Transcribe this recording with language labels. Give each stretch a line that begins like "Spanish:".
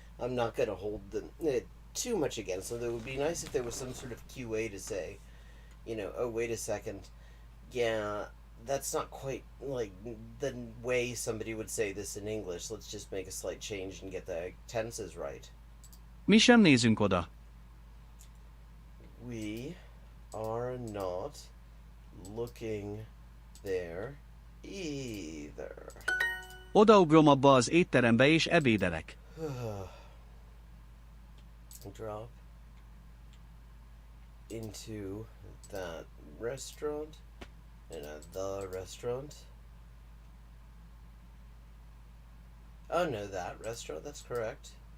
English: I'm not going to hold them too much against them. It would be nice if there was some sort of QA to say, oh, wait a second, yeah, that's not quite like the way somebody would say this in English. Let's just make a slight change and get the tenses right.
Hungarian: Mi sem nézünk oda.
English: We are not looking there, either.
Hungarian: Odaugrom abba az étterembe és ebédelek.
English: Drop into that restaurant and at the restaurant. Oh no, that restaurant, that's correct.